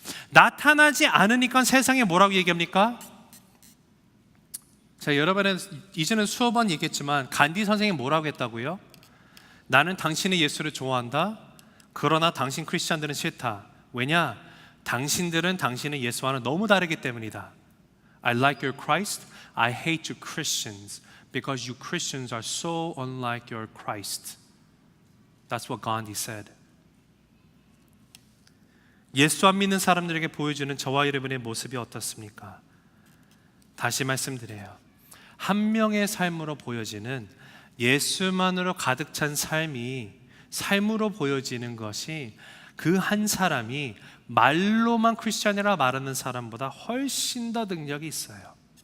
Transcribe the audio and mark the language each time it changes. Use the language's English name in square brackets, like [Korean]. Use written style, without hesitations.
[Korean] 나타나지 않으니까 세상에 뭐라고 얘기합니까? 자, 여러분은 이제는 수업 번 얘기했지만 간디 선생이 뭐라고 했다고요? 나는 당신의 예수를 좋아한다. 그러나 당신 크리스찬들은 싫다. 왜냐? 당신들은 당신의 예수와는 너무 다르기 때문이다. [English] I like your Christ. I hate you Christians because you Christians are so unlike your Christ. That's what Gandhi said. [Korean] 예수 안 믿는 사람들에게 보여주는 저와 여러분의 모습이 어떻습니까? 다시 말씀드려요. 한 명의 삶으로 보여지는 예수만으로 가득 찬 삶이 삶으로 보여지는 것이 그 한 사람이 말로만 크리스찬이라 말하는 사람보다 훨씬 더 능력이 있어요.